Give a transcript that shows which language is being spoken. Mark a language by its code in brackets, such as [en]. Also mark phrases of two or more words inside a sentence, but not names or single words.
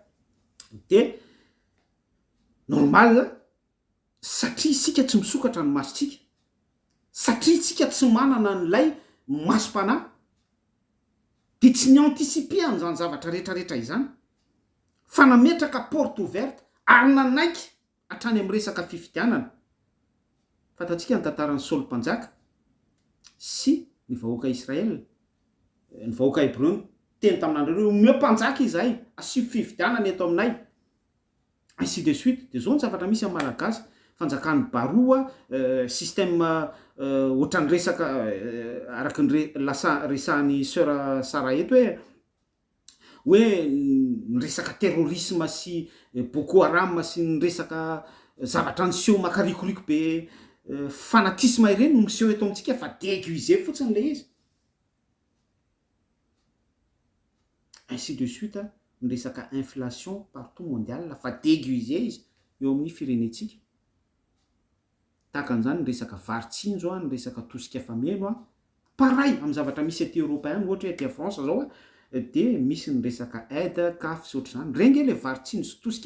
[mg] de normal satria isika tsy misokatra ny masotsika satria itsika tsy manana n'lay masom-panahy de tsy ny anticipe an'izany zavatra rehetrarehetra izany fa nametraka [fr] porte ouverte [mg] ary nanaiky hatrany amin'ny resaka fifidianana fantatsika ny tantaran'ny Saoly mpanjaka sy ny vahoaka Israel ny vahoaka Hébreu teny tamin'andreo omeo mpanjaka izahay asio fifidianana eto aminay [fr] ainsi de suite [mg] de zao ny zavatra misy amin'ny malagasy fanjakan'ny baroa système ohatran'ny resaka araky ny resahan'ny sœur Sara eto hoe ny resaka terrorisme sy Boko Haram sy ny resaka zavatra niseho makarikoriky be fanatisme ireny no miseho eto amintsika fa déguisé fotsiny le izy [fr] ainsi de suite [mg] ny resaka [fr] inflation partout mondial [mg] fa déguisé izy eo amin'ny firenetsika tahaka an'izany ny resaka varitsinjo ny resaka tosika fameno pareil amin'ny zavatra misy aty européen ohatra hoe aty France zao de misy ny resaka [fr] aide CAF [mg] sy ohatra zany renge le varitsinjo sy tosika